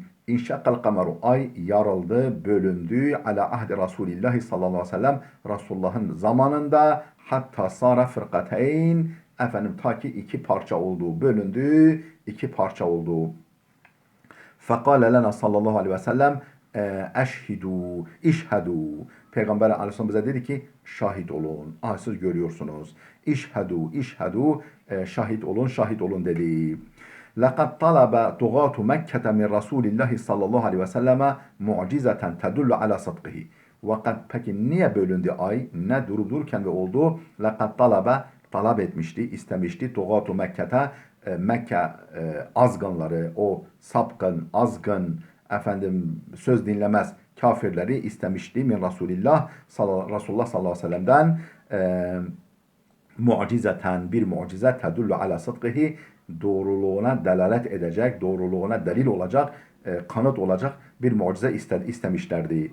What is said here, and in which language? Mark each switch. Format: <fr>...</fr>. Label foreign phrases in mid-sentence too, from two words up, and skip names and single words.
<ar>انشق القمر,</ar> <tr>ay yarıldı, bölündü,</tr> <ar>على عهد رسول الله صلى الله عليه وسلم,</ar> <tr>Resulullah'ın zamanında,</tr> <ar>حتى صار فرقتين,</ar> <tr>ta ki iki parça oldu, bölündü, iki parça oldu.</tr> <ar>فقال لنا صلى الله عليه وسلم اشهدوا اشهدوا.</ar> <tr>Peygamber aleyhisselam bize dedi ki şahit olun. Siz görüyorsunuz.</tr> <ar>اشهدوا اشهدوا,</ar> <tr>şahit olun, şahit olun dedi.</tr> <ar>لَقَدْ طَلَبَ طُغَاتُ مَكَّةَ مِنْ رَسُولِ اللّٰهِ صلى الله عليه وسلم معجزة تدل على صدقه.</ar> <tr>Peki niye bölündü ay? Ne durup dururken ve oldu?</tr> <ar>لَقَدْ طَلَبَ,</ar> <tr>talep etmişti, istemişti.</tr> <ar>طُغَاتُ مَكَّةَ,</ar> <tr>Mekke azgınları, o sapkın, azgın, söz dinlemez kafirleri istemişti</tr> <ar>من رسول الله صلى الله عليه وسلم'den</ar> <tr>mucizeten, bir mucize,</tr> <ar>تدل على صدقه,</ar> <tr>doğruluğuna delalet edecek, doğruluğuna delil olacak, kanıt olacak bir mucize istemişlerdi.</tr>